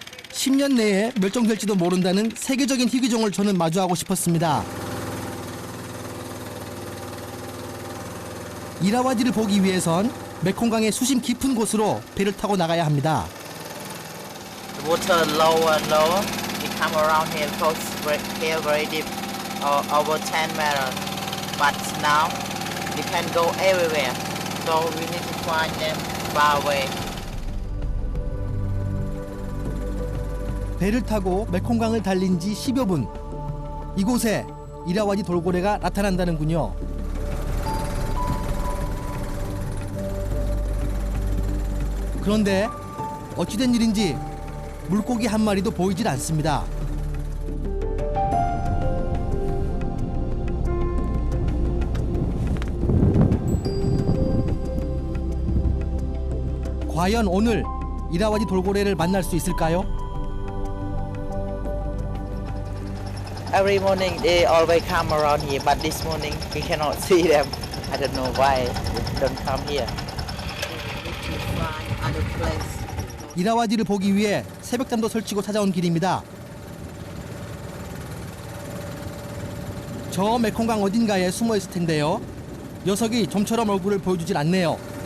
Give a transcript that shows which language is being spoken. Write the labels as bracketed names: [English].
[Korean] 10년 내에 멸종될지도 모른다는 세계적인 희귀종을 저는 마주하고 싶었습니다. 이라와디를 보기 위해선 메콩강의 수심 깊은 곳으로 배를 타고 나가야 합니다. [English] The water lower and lower. We come around here because here very deep, over 10 meters. But now we can go everywhere. So we need to find them far away. [Korean] 배를 타고 메콩강을 달린 지 10여 분. 이곳에 이라와디 돌고래가 나타난다는군요. 그런데 어찌된 일인지 물고기 한 마리도 보이질 않습니다. 과연 오늘 이라와디 돌고래를 만날 수 있을까요? [English] Every morning they always come around here, but this morning we cannot see them. I don't know why they don't come here. We need to find other place. [Korean] 이라와디를 보기 위해 새벽잠도 설치고 찾아온 길입니다. 저 메콩강 어딘가에 숨어 있을 텐데요. 녀석이 좀처럼 얼굴을 보여주질 않네요.